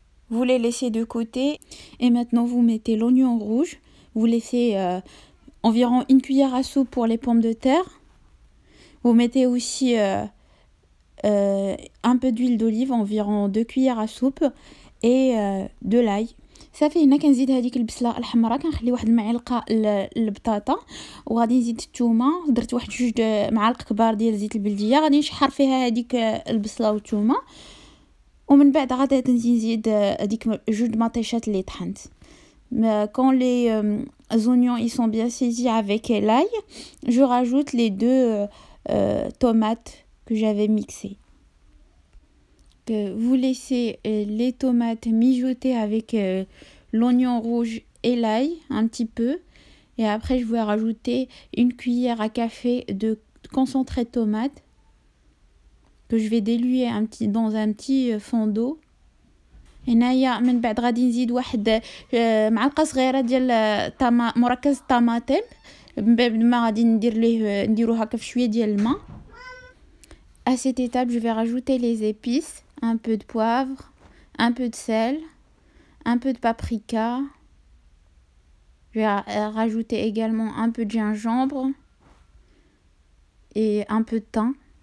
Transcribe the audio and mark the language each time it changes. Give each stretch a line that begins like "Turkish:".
French: Vous les laissez de côté et maintenant vous mettez l'oignon rouge. Vous laissez environ une cuillère à soupe pour les pommes de terre. Vous mettez aussi un peu d'huile d'olive, environ 2 cuillères à soupe et de l'ail.
Arabic: صافي هنا كنزيد هذيك البصله الحمراء، كنخلي واحد المعلقه البطاطا وغادي نزيد الثومه. درت واحد 2 معالق كبار ديال زيت البلديه، غادي نشحر فيها هذيك البصله والثومه، ومن بعد غادي نزيد هذيك 2 مطيشات اللي طحنت.
French: Quand les oignons ils sont bien saisis avec l'ail, je rajoute les 2 tomates que j'avais mixées. Vous laissez les tomates mijoter avec l'oignon rouge et l'ail un petit peu, et après je vais rajouter une cuillère à café de concentré de tomate que je vais diluer dans un petit fond d'eau.
Arabic: هنايا من بعد غادي نزيد واحد معلقه صغيره ديال مركز الطماطم ما غادي نديرو هكا في شويه ديال الماء.
French: À cette étape, je vais rajouter les épices, un peu de poivre, un peu de sel, un peu de paprika, Je vais rajouter également un peu de gingembre et un peu de thym.